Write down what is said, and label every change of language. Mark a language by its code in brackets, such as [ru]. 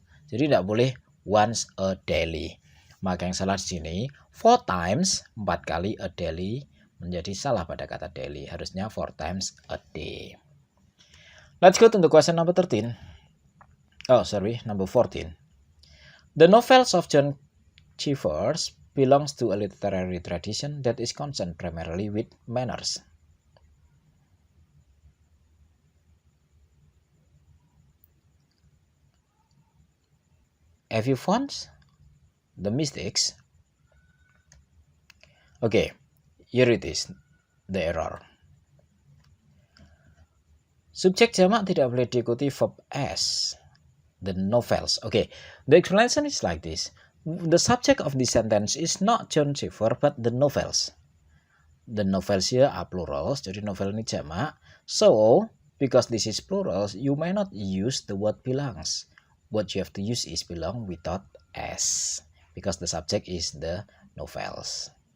[id] Jadi tidak boleh once a daily. Maka yang salah di sini [en] 4 times, [id] 4 kali a daily, menjadi salah pada kata daily. Harusnya [en] 4 times a day. Let's go to the question number 13. Number 14. The novels of John Cheevers belongs to a literary tradition that is concerned primarily with manners. Have you found the mistakes? Okay, here it is, the error. [id] Subjek jamak tidak boleh diikuti verb as. [en] The novels. Okay, the explanation is like this. The subject of this sentence is not John Cheever, but the novels. The novels here are plurals, [id] jadi novel ini jamak. [en] So, because this is plurals, you may not use the word belongs. What you have to use is belong without s, because the subject is the novels.